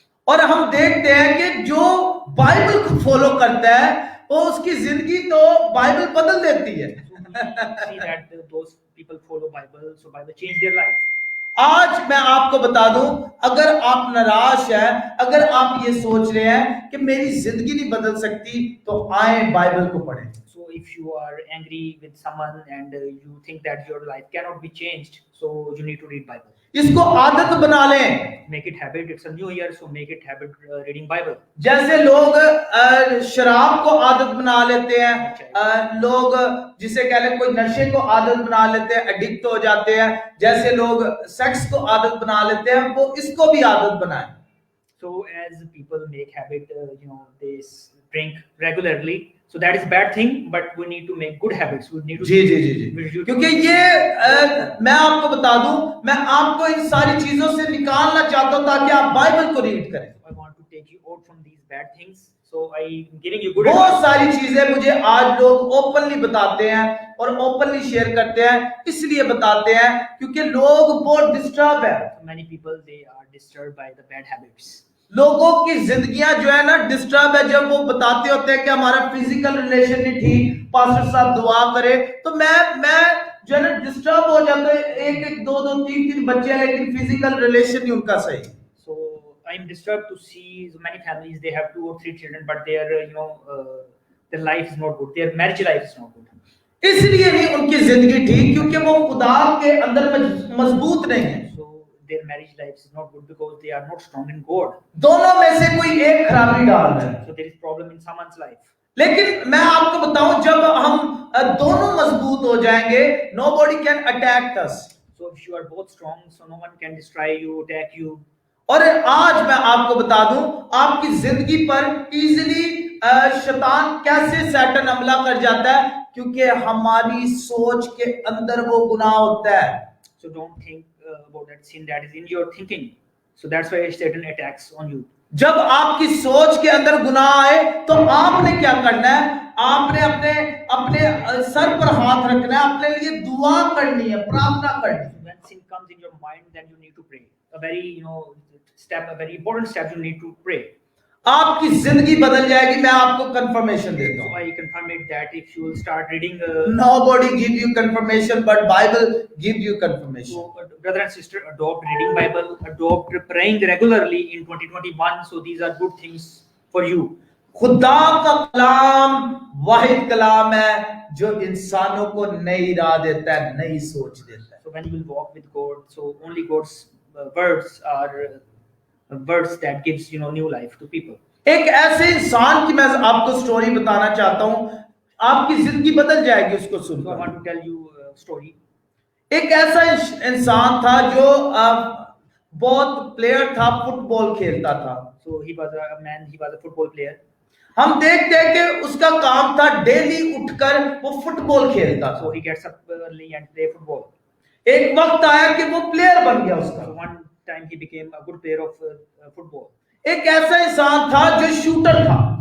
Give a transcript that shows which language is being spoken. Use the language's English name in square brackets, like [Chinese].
[Hindi] और हम देखते हैं कि जो बाइबल को फॉलो करता है वो उसकी जिंदगी तो बाइबल बदल देती है। [English] So we see that those people follow Bible, so Bible change their life. [Hindi] आज मैं आपको बता दूं, अगर आप निराश हैं, अगर आप ये सोच रहे हैं कि मेरी जिंदगी नहीं बदल सकती, तो आए बाइबल को पढ़ें। [English] So if you are angry with someone and you think that your life cannot be changed, so you need to read Bible. [Hindi] इसको आदत बना लें। [English] Make it habit. It's a new year, so make it habit reading Bible. [Hindi] जैसे लोग शराब को आदत बना लेते हैं, लोग जिसे कह लें कोई नशे को आदत बना लेते हैं, एडिक्ट हो जाते हैं, जैसे लोग सेक्स को आदत बना लेते हैं, वो इसको भी आदत बनाएं। [English] So as people make habit, they drink regularly. So that is bad thing, but we need to make good habits. We need to [Hindi] जी क्योंकि ये मैं आपको बता दूं, मैं आपको इन सारी चीजों से निकालना चाहता हूं ताकि आप बाइबल को रीड करें। [English] I want to take you out from these bad things, so I am giving you good. [Hindi] बहुत सारी चीजें मुझे आज लोग ओपनली बताते हैं और ओपनली शेयर करते हैं, इसलिए बताते हैं क्योंकि लोग बहुत डिस्टर्ब है। [English] Many people they are disturbed by the bad habits. [Hindi] लोगों की जिंदगियां जो है ना डिस्टर्ब है, जब वो बताते होते हैं कि हमारा फिजिकल रिलेशन नहीं ठीक, पास्टर साहब दुआ करे, तो मैं जो है ना डिस्टर्ब हो जाता है। एक दो तीन बच्चे हैं लेकिन फिजिकल रिलेशन नहीं उनका सही। [English] So I am disturbed to see so many families they have 2 or 3 children, but their their life is not good, their marriage life is not good. [Hindi] इसलिए नहीं उनकी जिंदगी ठीक क्योंकि वो खुदा के अंदर मजबूत नहीं है। [English] Their marriage life is not good because they are not strong in God. [Hindi] दोनों में से कोई एक खराबी डाल रहा है। [English] So there is problem in someone's life. [Hindi] लेकिन मैं आपको बताऊं, जब हम दोनों मजबूत हो जाएंगे, [English] nobody can attack us. So if you are both strong, so no one can destroy you, attack you. [Hindi] और आज मैं आपको बता दूं, आपकी जिंदगी पर इजीली शैतान कैसे सैटन हमला कर जाता है, क्योंकि हमारी सोच के अंदर वो गुनाह होता है. [English] So don't think about that sin that is in your thinking. So that's why Satan attacks on you. [Hindi] जब आपकी सोच के अंदर गुनाह आए तो आपने क्या करना है, आपने अपने अपने सर पर हाथ रखना है, अपने लिए दुआ करनी है, प्रार्थना करनी है. [English] When sin comes in your mind, then you need to pray. A very a very important step you need to pray. [Hindi] आपकी जिंदगी बदल जाएगी. मैं आपको कंफर्मेशन देता [English] So [Hindi] हूँ. [English] I confirm it that if you will start reading, Nobody give you confirmation, but Bible give you confirmation. so brother and sister, adopt reading Bible, adopt praying regularly in 2021. So these are good things for you. [Hindi] खुदा का कलाम वाहिद कलाम है जो इंसानों को नई राह देता है, नई सोच देता है. [English] So when you will walk with God, so only God's words are words that gives new life to people. [Hindi] एक ऐसे इंसान की मैं आपको स्टोरी बताना चाहता हूँ, आपकी जिंदगी बदल जाएगी उसको [English] So I [Hindi] सुनकर. [English] want to tell you a story. [Hindi] एक ऐसा इंसान था जो बहुत प्लेयर था, फुटबॉल खेलता था. [English] So he was a man, he was a football player. [Hindi] हम देखते हैं कि उसका काम था डेली उठकर वो फुटबॉल खेलता था. [English] So he gets up early and play football. [Hindi] एक वक्त आया कि वो प्लेयर बन गया उसका. [English] So one time he became a good player of football. [Hindi] एक ऐसा इंसान था जो शूटर था.